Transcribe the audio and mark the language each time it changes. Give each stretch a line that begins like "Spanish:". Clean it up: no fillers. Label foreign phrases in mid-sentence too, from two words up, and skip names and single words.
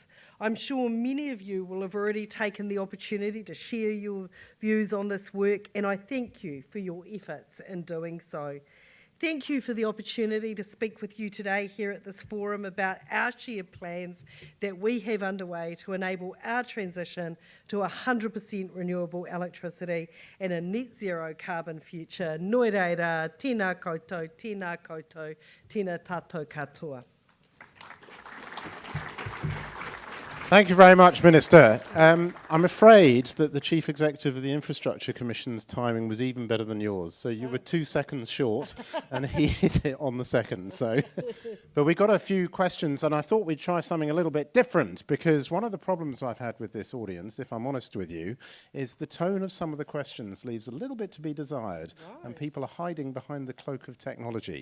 English: I'm sure many of you will have already taken the opportunity to share your views on this work, and I thank you for your efforts in doing so. Thank you for the opportunity to speak with you today here at this forum about our shared plans that we have underway to enable our transition to 100% renewable electricity and a net zero carbon future.
Māori: Noi reira, tēnā koutou, tēnā tātou katoa.
English: Thank you very much, Minister. I'm afraid that the Chief Executive of the Infrastructure Commission's timing was even better than yours. So you were 2 seconds short, and he hit it on the second. So, but we got a few questions, and I thought we'd try something a little bit different, because one of the problems I've had with this audience, if I'm honest with you, is the tone of some of the questions leaves a little bit to be desired, and people are hiding behind the cloak of technology.